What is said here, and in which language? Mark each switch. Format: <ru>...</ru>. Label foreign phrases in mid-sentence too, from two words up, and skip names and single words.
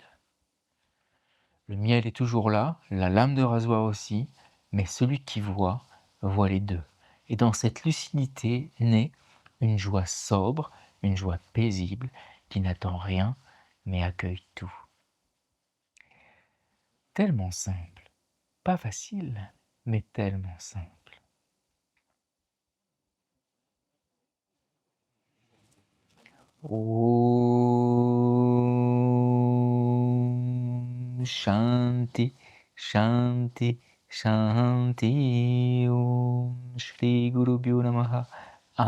<fr>Le miel est toujours là, la lame de rasoir aussi, mais celui qui voit, voit les deux. Et dans cette lucidité naît une joie sobre, une joie paisible, qui n'attend rien, mais accueille tout. Tellement simple, pas facile, mais tellement simple.</fr> <sa>ॐ शान्तिः शान्तिः शान्तिः. ॐ श्री गुरुभ्यो नमः.</sa>